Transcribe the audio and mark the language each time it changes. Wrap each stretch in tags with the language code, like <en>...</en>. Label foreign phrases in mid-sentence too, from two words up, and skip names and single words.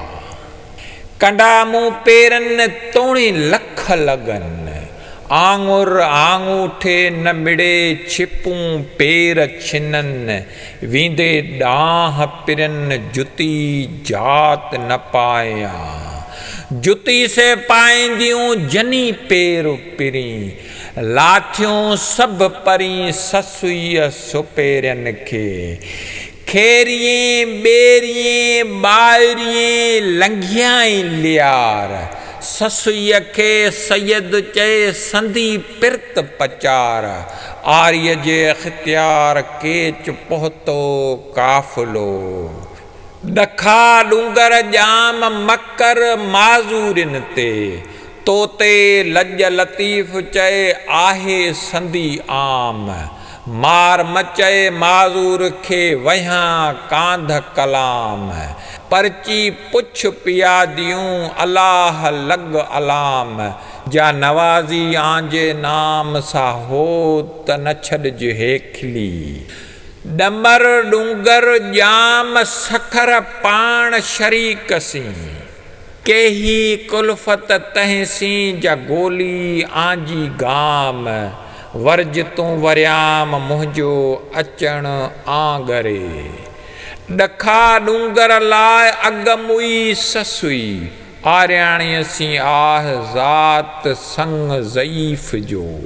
<sd>कंडा मूं पेरनि तोणी लख लॻनि, आङुर आङूठे न मिड़े छिपूं पेर छिननि, वींदे ॾांह पिरनि जुती जात न पायां, जुती से पाईंदियूं जनी पेर पिरी, लाथियूं सभु परी ससुईअ सुपेरनि खे, खेरिये ॿेरिये ॿाहिरिये लंघियाई लियार, ससुईअ खे सैयद चए संधी पिरत पचार, आर्य जे अख़्तियार केच पहुतो काफ़िलो, ॾखा डूंगर जाम मकर माज़ूरिन ते, तोते लज लतीफ़ चए आहे संधी आम, मार मचए माज़ूर खे वहियां कांध कलाम, परची पुछ पियादियूं अलाह लग अलाम, जा नवाज़ी आंजे नाम सा हो त न छॾज हेखली, डमर डूंगर जाम सखर पाण शरीक सी, केही कुल्फत तहसी जा गोली आंजी गाम, वर्ज तूं वरियाम मुंहिंजो अचण आंगरे, ॾखा डूंगर लाइ अगमुई ससुई आरियाणी असीं आह ज़ात संग ज़ईफ़ जो</sd>